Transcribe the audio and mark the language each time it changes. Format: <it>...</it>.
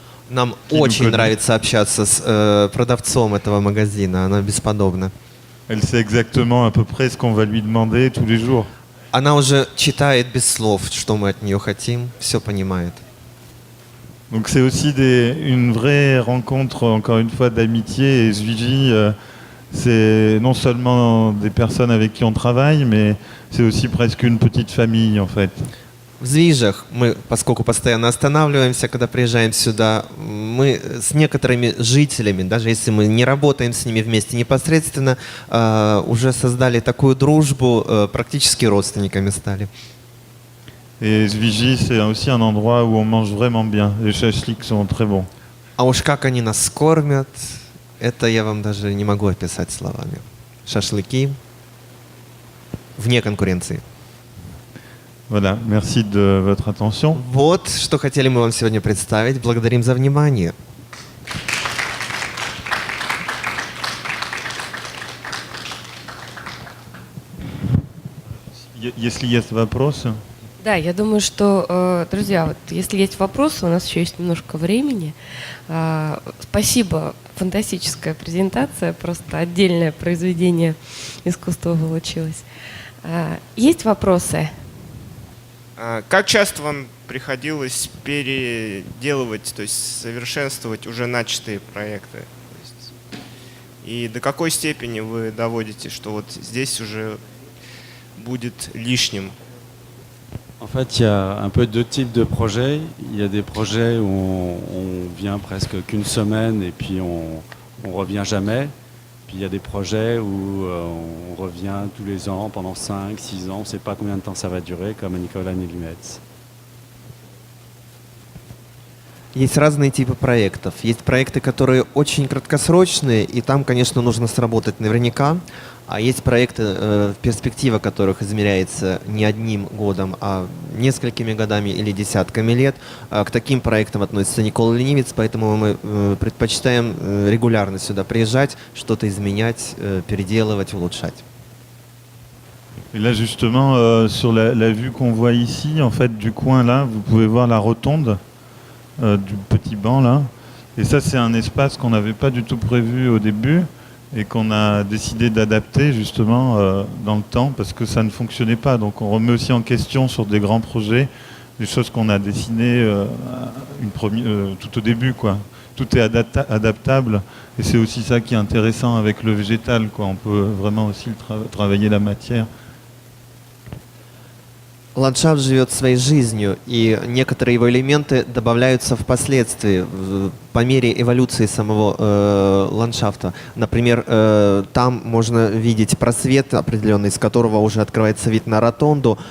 <ru>Нам очень нравится общаться с продавцом этого магазина, она бесподобна.</ru> <fr>Elle sait exactement à peu près ce qu'on va lui demander tous les jours.</fr> <ru>Она уже читает без слов, что мы от нее хотим, все понимает.</ru> <fr>Donc c'est aussi une vraie rencontre, encore une fois, d'amitié. Et Zviji, c'est non seulement des personnes avec qui on travaille, mais c'est aussi presque une petite famille, en fait.</fr> <ru>В Звижах мы, поскольку постоянно останавливаемся, когда приезжаем сюда, мы с некоторыми жителями, даже если мы не работаем с ними vместе непосредственно, уже создали такую дружбу, практически родственниками стали.</ru> <fr>Et Zviji, c'est aussi un endroit où on mange vraiment bien. Les shashliks sont très bons.</fr> <ru>А уж как они нас кормят, это я вам даже не могу описать словами. Шашлыки вне конкуренции.</ru> <fr>Voilà, merci de votre attention.</fr> <ru>Вот, что хотели мы вам сегодня представить. Благодарим за внимание. Если есть вопросы. Да, я думаю, что, друзья, вот если есть вопросы, у нас еще есть немножко времени. Спасибо, фантастическая презентация, просто отдельное произведение искусства получилось. Есть вопросы? Как часто вам приходилось переделывать, то есть совершенствовать уже начатые проекты? И до какой степени вы доводите, что вот здесь уже будет лишним?</ru> <fr>fait, il y a un peu deux types de projets. Il y a des projets où on vient presque qu'une semaine et puis on revient jamais. Puis il y a des projets où on revient tous les ans pendant 5, 6 ans. On ne sait pas combien de temps ça va durer, comme à Nicolas Nilumets.</fr> <ru>Есть разные типы проектов. Есть проекты, которые очень краткосрочные, и там, конечно, нужно сработать наверняка. А есть проекты, перспектива которых измеряется не одним годом, а несколькими годами или десятками лет. К таким проектам относится Никола Ленивец, поэтому мы предпочитаем регулярно сюда приезжать, что-то изменять, переделывать, улучшать.</ru> <fr>Et là justement, sur la vue qu'on voit ici, en fait, du coin là, vous pouvez voir la rotonde du petit banc là. Et ça, c'est un espace qu'on n'avait pas du tout prévu au début et qu'on a décidé d'adapter justement dans le temps parce que ça ne fonctionnait pas. Donc on remet aussi en question sur des grands projets des choses qu'on a dessinées tout au début, quoi. Tout est adaptable et c'est aussi ça qui est intéressant avec le végétal, quoi. On peut vraiment aussi travailler la matière.</fr> <ru>Ландшафт живет своей жизнью, и некоторые его элементы добавляются впоследствии, по мере эволюции самого ландшафта. Например, там можно видеть просвет определенный, из которого уже открывается вид на ротонду.</ru>